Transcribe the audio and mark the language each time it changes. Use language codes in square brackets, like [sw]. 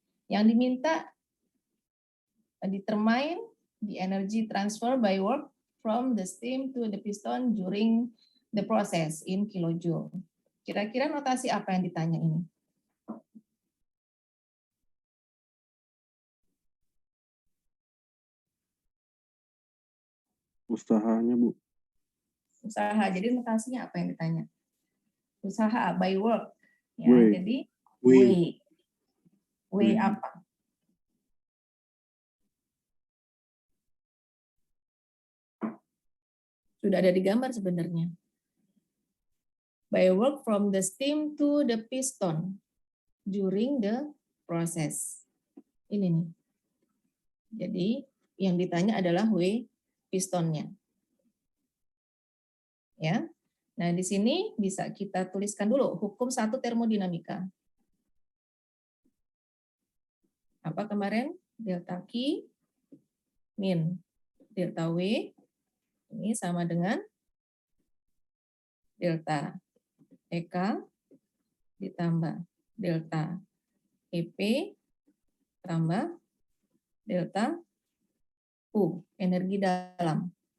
[id] Yang diminta [en] determine the energy transfer by work from the steam to the piston during the process in kilojoule. [id] Kira-kira notasi apa yang ditanya ini? Usahanya, Bu. Usaha. Jadi notasinya apa yang ditanya? Usaha by work. Ya, W. jadi W. W apa? Sudah ada di gambar sebenarnya. [en] By work from the steam to the piston during the process. [id] Ini nih. Jadi yang ditanya adalah W pistonnya. Ya. Nah, di sini bisa kita tuliskan dulu hukum 1 termodinamika. Apa kemarin? Delta Q min delta W ini sama dengan delta EK ditambah delta EP tambah delta U, energi dalam.